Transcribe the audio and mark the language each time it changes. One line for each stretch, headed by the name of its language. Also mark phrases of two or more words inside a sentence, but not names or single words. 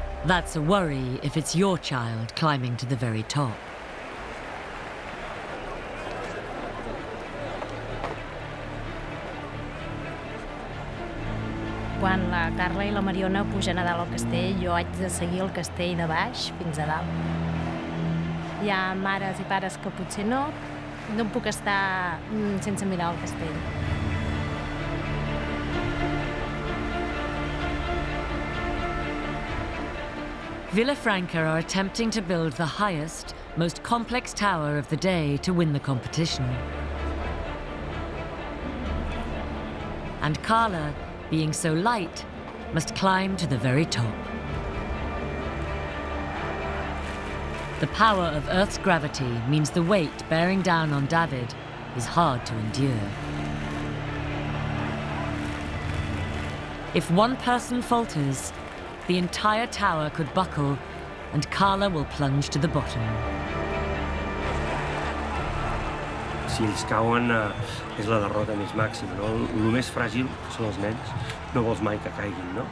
English: That's a worry if it's your child climbing to the very top.
Catalan: Quan la Carla i la Mariona pugen a dalt al castell, jo haig de seguir el castell de baix fins a dalt. Hi ha mares i pares que potser no em puc estar sense mirar el castell.
English: Vilafranca are attempting to build the highest, most complex tower of the day to win the competition. And Carla, being so light, must climb to the very top. The power of Earth's gravity means the weight bearing down on David is hard to endure. If one person falters, the entire tower could buckle and Carla will plunge to the bottom.
Catalan: Si ells cauen, és la derrota més màxima, no? El més fràgil són els nens, no vols mai que caiguin, no?